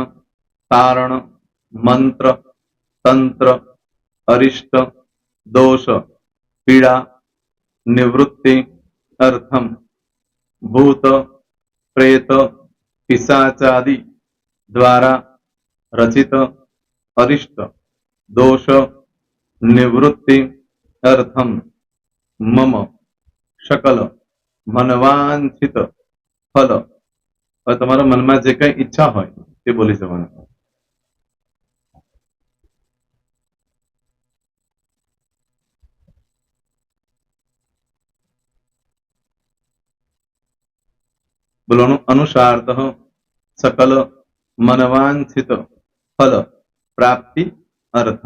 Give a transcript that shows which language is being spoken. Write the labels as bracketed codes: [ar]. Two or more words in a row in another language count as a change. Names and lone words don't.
[sa] तारण, मंत्र, तंत्र, अरिष्ट, दोष, पीड़ा, निवृत्ति अर्थम, भूत, प्रेत, पिशाचादि द्वारा रचित अरिष्ट दोष निवृत्ति अर्थम, मम सकल मनवांछित फल [gu] હવે તમારા મનમાં જે કઈ ઈચ્છા હોય તે બોલી જવાનું. બોલવાનું અનુસારતઃ [sa] सकल मनवांछित फल प्राप्ति अर्थम.